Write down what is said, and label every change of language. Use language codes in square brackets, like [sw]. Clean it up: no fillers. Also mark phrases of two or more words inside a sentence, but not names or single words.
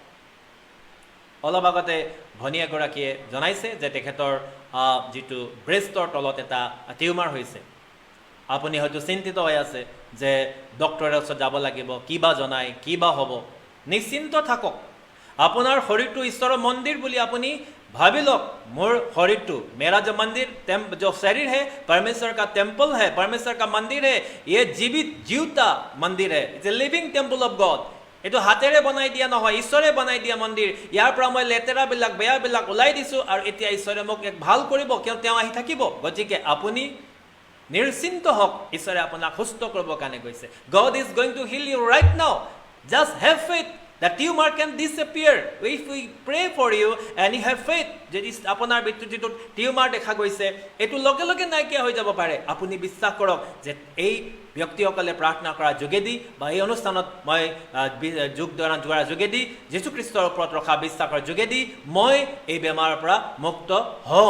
[as] অলপ আগতে ভনী এগৰাকীয়ে জনাইছে যে তেখেতৰ যিটো ব্ৰেষ্টৰ তলত এটা টিউমাৰ হৈছে। আপুনি হয়তো চিন্তিত হৈ আছে যে ডক্টৰৰ ওচৰত যাব লাগিব, কিবা জনাই কিবা হ'ব। নিশ্চিন্ত থাকক, আপোনাৰ শৰীৰটো ঈশ্বৰৰ মন্দিৰ বুলি আপুনি [hi] भाभी लोग मोर शरीर टू मेरा जो मंदिर जो शरीर है परमेश्वर का टेम्पल है, परमेश्वर का मंदिर है, ये जीवित जीवता मंदिर है, [en] It's a living temple of God. [as] এইটো হাতেৰে বনাই দিয়া নহয়, ঈশ্বৰে বনাই দিয়া মন্দিৰ। ইয়াৰ পৰা মই লেতেৰাবিলাক বেয়াবিলাক ওলাই দিছোঁ আৰু এতিয়া ঈশ্বৰে মোক এক ভাল কৰিব, কিয় তেওঁ আহি থাকিব। গতিকে আপুনি নিশ্চিন্ত হওক, ঈশ্বৰে আপোনাক সুস্থ কৰিবৰ কাৰণে গৈছে। [en] God is going to heal you right now. Just have faith. The tumor can disappear if we pray for you and you have faith. [as] যদি আপোনাৰ ভিতৰত যিটো টিউমাৰ দেখা গৈছে, এইটো লগে লগে নাইকিয়া হৈ যাব পাৰে। আপুনি বিশ্বাস কৰক যে এই ব্যক্তিসকলে প্ৰাৰ্থনা কৰাৰ যোগেদি বা এই অনুষ্ঠানত মই যোগদান যোৱাৰ যোগেদি, যীশুখ্ৰীষ্টৰ ওপৰত ৰখা বিশ্বাসৰ যোগেদি মই এই বেমাৰৰ পৰা মুক্ত হ'ম।